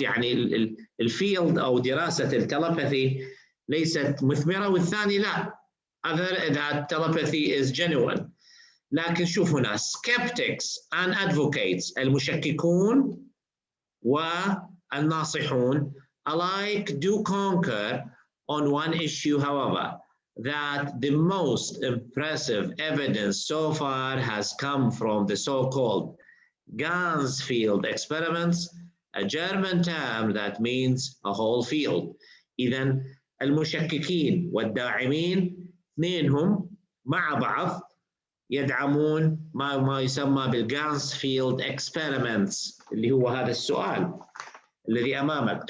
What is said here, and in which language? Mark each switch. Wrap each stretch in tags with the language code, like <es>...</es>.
<ar>يعني الفيلد أو دراسة التلباثي ليست مثمرة، والثاني لا.</ar> <en>Other that telepathy is genuine.</en> <ar>لكن شوف هنا</ar> <en>skeptics and advocates</en> <ar>المشككون والناصحون</ar> <en>alike do concur on one issue, however, that the most impressive evidence so far has come from the so-called Ganzfield experiments, a German term that means a whole field.</en> <ar>إذن المشككين والداعمين اثنينهم مع بعض يدعمون ما يسمى بالجانسفيلد experiments، اللي هو هذا السؤال الذي أمامك.</ar>